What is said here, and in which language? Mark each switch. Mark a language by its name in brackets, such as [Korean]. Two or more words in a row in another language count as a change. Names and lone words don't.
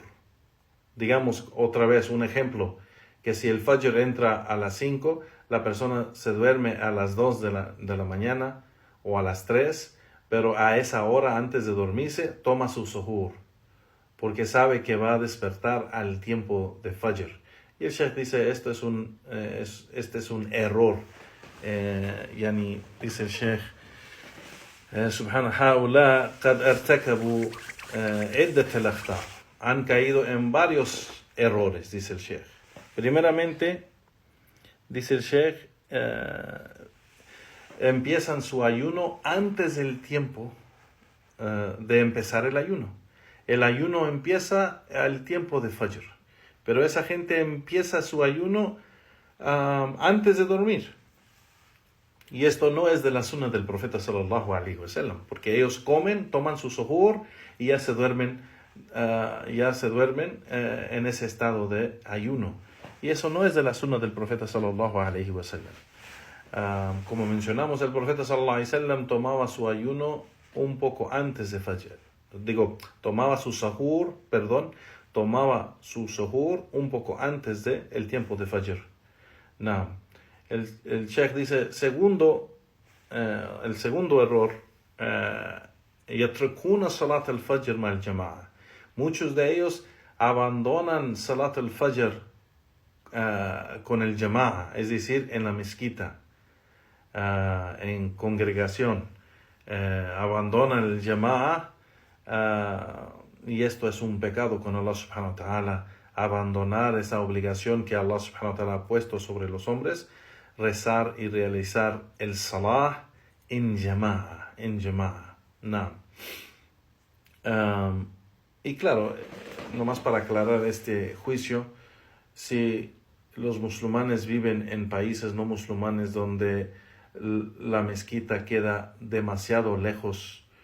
[Spanish] Digamos otra vez un ejemplo, que si el fajr entra a las 5, la persona se duerme a las 2 de la mañana o a las 3, pero a esa hora antes de dormirse toma su suhur, porque sabe que va a despertar al tiempo de fajr. Y el sheikh dice, este es un error. Dice el sheikh, [Arabic] سبحانه هؤلاء قد ارتكبوا عدة الأخطاء', [Spanish] han caído en varios errores, dice el sheikh. Primeramente, dice el sheikh, empiezan su ayuno antes del tiempo de empezar el ayuno. el ayuno empieza al tiempo de Fajr. Pero esa gente empieza su ayuno antes de dormir. Y esto no es de la sunna del profeta [Arabic] صلى الله عليه وسلم, [Spanish] porque ellos comen, toman su suhoor y ya se duermen en ese estado de ayuno. Y eso no es de la sunna del profeta [Arabic] صلى الله عليه وسلم. [Spanish] Como mencionamos, el profeta [Arabic] صلى الله عليه وسلم [Spanish] tomaba su ayuno un poco antes de Fajr. Tomaba su suhoor un poco antes del tiempo de Fajr. No. El Sheikh dice, el segundo error, [Arabic] يتركون صلاة الفجر مع الجماعة. [Spanish] Muchos de ellos abandonan [Arabic] صلاة الفجر [Spanish] con el jama'a, es decir, en la mezquita, en congregación. Abandonan el jama'a, y esto es un pecado con [Arabic] الله سبحانه وتعالى, [Spanish] abandonar esa obligación que [Arabic] الله سبحانه وتعالى [Spanish] ha puesto sobre los hombres, rezar y realizar el salah en jama'a. No. Y claro, nomás para aclarar este juicio, si los musulmanes viven en países no musulmanes donde la mezquita queda demasiado lejos,